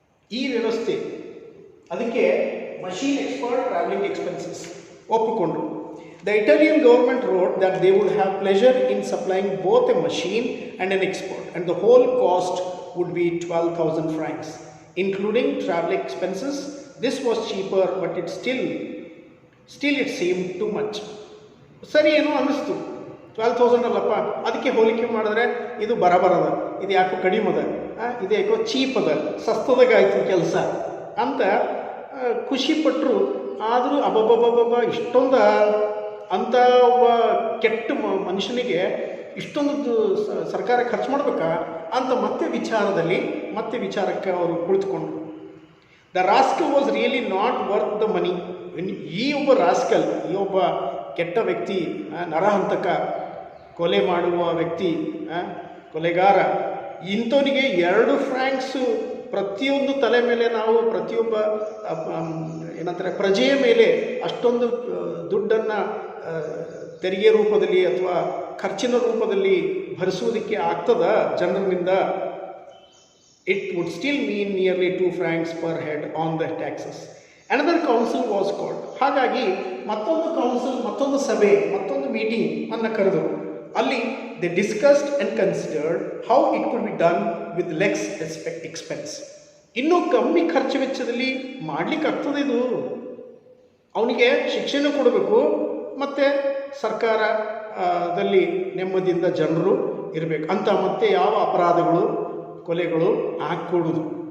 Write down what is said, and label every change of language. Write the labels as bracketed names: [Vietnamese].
[Kannada] ಈ ವ್ಯವಸ್ಥೆ ಅದಕ್ಕೆ ಮಷೀನ್ ಎಕ್ಸ್ಪರ್ಟ್, ಟ್ರಾವೆಲಿಂಗ್ ಎಕ್ಸ್ಪೆನ್ಸಸ್ ಒಪ್ಪಿಕೊಂಡ್ರು. [English] The Italian government wrote that they would have pleasure in supplying both a machine and an expert, and the whole cost would be 12,000 francs, including travel expenses. This was cheaper, but it still it seemed too much. [Kannada] ಸರಿ ಏನೋ ಅನ್ನಿಸ್ತು, 12,000 ಅಲ್ಲಪ್ಪ, ಅದಕ್ಕೆ ಹೋಲಿಕೆ ಮಾಡಿದ್ರೆ ಇದು ಬರಬರದ, ಇದು ಯಾಕೋ ಕಡಿಮೆ ಅದ, ಇದು ಯಾಕೋ ಚೀಪ್ ಅದ, ಸಸ್ತದಾಗಾಯ್ತು ಕೆಲಸ ಅಂತ ಖುಷಿಪಟ್ಟರು. ಆದರೂ ಅಬ್ಬಬ್ಬಬ್ಬಬ್ಬ ಇಷ್ಟೊಂದು ಅಂಥ ಒಬ್ಬ ಕೆಟ್ಟ ಮನುಷ್ಯನಿಗೆ ಇಷ್ಟೊಂದು ಸರ್ಕಾರ ಖರ್ಚು ಮಾಡಬೇಕಾ ಅಂತ ಮತ್ತೆ ವಿಚಾರಕ್ಕೆ ಅವರು ಕುಳಿತುಕೊಂಡ್ರು. [English] The rascal was really not worth the money. [Kannada] ಈ ಒಬ್ಬ ರಾಸ್ಕಲ್, ಈ ಒಬ್ಬ ಕೆಟ್ಟ ವ್ಯಕ್ತಿ, ನರಹಂತಕ, ಕೊಲೆ ಮಾಡುವ ವ್ಯಕ್ತಿ, ಕೊಲೆಗಾರ, ಇಂಥವನಿಗೆ 2 ಫ್ರಾಂಕ್ಸು ಪ್ರತಿಯೊಂದು ತಲೆ ಮೇಲೆ ನಾವು ಪ್ರತಿಯೊಬ್ಬ ಏನಂತಾರೆ ಪ್ರಜೆಯ ಮೇಲೆ ಅಷ್ಟೊಂದು ದುಡ್ಡನ್ನು ತೆರಿಗೆ ರೂಪದಲ್ಲಿ ಅಥವಾ ಖರ್ಚಿನ ರೂಪದಲ್ಲಿ ಭರಿಸುವುದಕ್ಕೆ ಆಗ್ತದ ಜನರಿಂದ? [English] It would still mean nearly 2 francs per head on the taxes. Another council was called. [Kannada] ಹಾಗಾಗಿ ಮತ್ತೊಂದು ಕೌನ್ಸಿಲ್, ಮತ್ತೊಂದು ಸಭೆ, ಮತ್ತೊಂದು ಮೀಟಿಂಗ್ ಅನ್ನು ಕರೆದರು. ಅಲ್ಲಿ [English] they discussed and considered how it could be done with less expense. [Kannada] ಇನ್ನೂ ಕಮ್ಮಿ ಖರ್ಚು ವೆಚ್ಚದಲ್ಲಿ ಮಾಡಲಿಕ್ಕಾಗ್ತದೆ ಇದು. ಅವನಿಗೆ ಶಿಕ್ಷಣ ಕೊಡಬೇಕು, ಮತ್ತು ಸರ್ಕಾರದಲ್ಲಿ ನೆಮ್ಮದಿಯಿಂದ ಜನರು ಇರಬೇಕು ಅಂತ, ಮತ್ತೆ ಯಾವ ಅಪರಾಧಗಳು ಕೊಲೆಗಳು ಆಗಕೂಡುದು.